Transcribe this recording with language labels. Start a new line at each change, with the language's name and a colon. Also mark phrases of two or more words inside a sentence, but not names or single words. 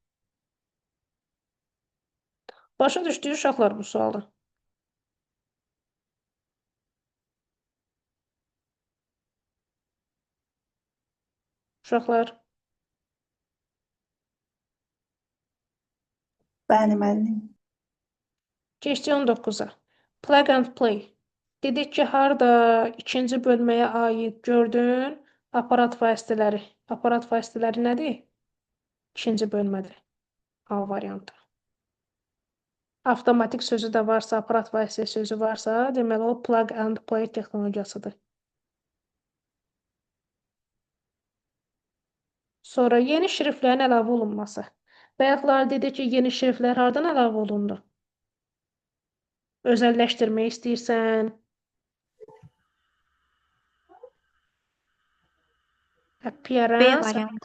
Azerbaijani: Başa düşdüyü uşaqlar bu sualı. Uşaqlar. Bəli, müəllim. Keçdi 19-a.
English: Plug and play.
Azerbaijani: Dedik ki, harada ikinci bölməyə aid gördün aparat vasitələri. Aparat vasitələri nədir? İkinci bölmədir. A variantı. Avtomatik sözü də varsa, aparat vasitə sözü varsa, deməli o
English: plug and play
Azerbaijani: texnologiyasıdır. Sonra yeni şriftlərin əlavə olunması. Bayaqlar dedik ki, yeni şriftlər hardan əlavə olundu? Özəlləşdirmək istəyirsən. Appearance.